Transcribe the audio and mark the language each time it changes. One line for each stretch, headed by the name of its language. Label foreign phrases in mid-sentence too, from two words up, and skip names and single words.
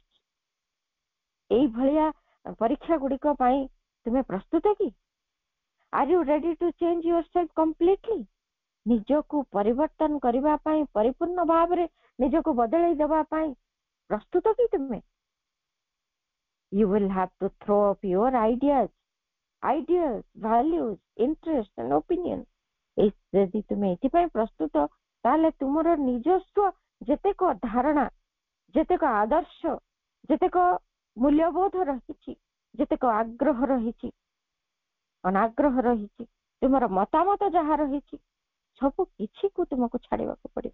Odia: ଏଇଭଳିଆ ପରୀକ୍ଷା ଗୁଡିକ ପାଇଁ ତୁମେ ପ୍ରସ୍ତୁତ କି?
English: Are you ready to change yourself completely?
Odia: ନିଜକୁ ପରିବର୍ତ୍ତନ କରିବା ପାଇଁ, ପରିପୂର୍ଣ୍ଣ ଭାବରେ ନିଜକୁ ବଦଳେଇ ଦେବା ପାଇଁ ପ୍ରସ୍ତୁତ କି ତୁମେ?
English: You will have to throw up your ideas, values, interests and opinions.
Odia: ଯଦି ତୁମେ ଏଥିପାଇଁ ପ୍ରସ୍ତୁତ ତାହେଲେ ତୁମର ନିଜସ୍ୱ ଯେତେକ ଧାରଣା, ଯେତେକ ଆଦର୍ଶ, ଯେତେକ ମୂଲ୍ୟବୋଧ ରହିଛି, ଯେତେକ ଆଗ୍ରହ ରହିଛି, ଅନାଗ୍ରହ ରହିଛି, ତୁମର ମତାମତ ଯାହା ରହିଛି, ସବୁ କିଛିକୁ ତୁମକୁ ଛାଡିବାକୁ ପଡିବ।